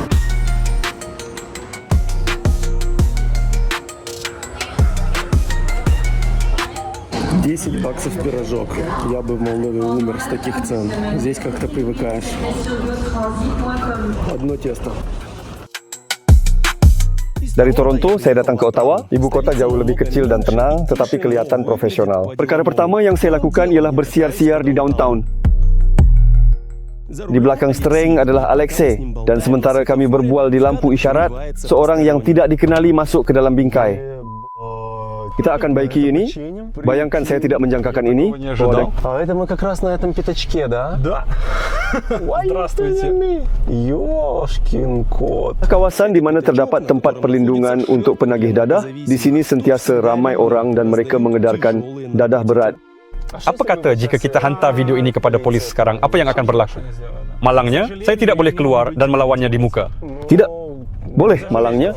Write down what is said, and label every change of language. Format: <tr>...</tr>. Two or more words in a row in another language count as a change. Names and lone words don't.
<ru>$10 пирожок. Я бы в Молдове умер с таких цен. Здесь как-то привыкаешь. Одно тесто.</ru> <ms>Dari Toronto, saya datang ke Ottawa. Ibu kota jauh lebih kecil dan tenang, tetapi kelihatan profesional. Perkara pertama yang saya lakukan ialah bersiar-siar di downtown. Di belakang stereng adalah Alexei, dan sementara kami berbual di lampu isyarat, seorang yang tidak dikenali masuk ke dalam bingkai. Kita akan baiki ini. Bayangkan saya tidak menjangkakan ini.</ms> <ru>А это мы как раз на этом пятачке, да? Да. Здравствуйте. Ёшкин кот.</ru> <ms>Kawasan di mana terdapat tempat perlindungan untuk penagih dadah. Di sini sentiasa ramai orang dan mereka mengedarkan dadah berat. Apa kata jika kita hantar video ini kepada polis sekarang? Apa yang akan berlaku? Malangnya, saya tidak boleh keluar dan melawannya di muka. Tidak boleh malangnya.</ms>